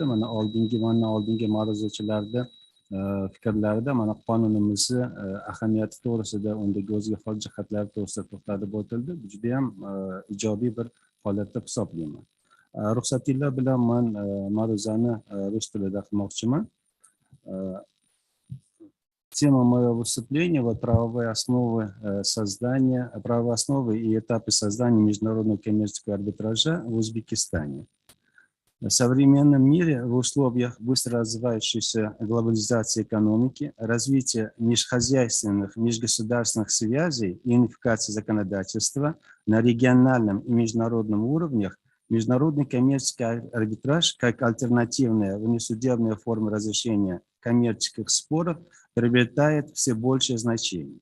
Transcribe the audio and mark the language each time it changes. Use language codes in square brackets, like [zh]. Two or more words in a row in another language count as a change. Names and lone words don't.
[uz] Mana oldingi ma'ruzachilarda fikrlarida mana qonunimizni ahamiyati to'g'risida, undagi o'ziga xos jihatlari to'g'risida to'xtalib o'tildi. Bu juda ham ijobiy bir holat deb hisoblayman. Ruxsatinglar bilan men ma'ruzani rus tilida qilmoqchiman. [ru] Тема моего выступления – правовые основы и этапы создания международного коммерческого арбитража в Узбекистане. В современном мире в условиях быстро развивающейся глобализации экономики, развития межхозяйственных, межгосударственных связей и унификации законодательства на региональном и международном уровнях, международный коммерческий арбитраж как альтернативная внесудебная форма разрешения коммерческих споров приобретает все большее значение.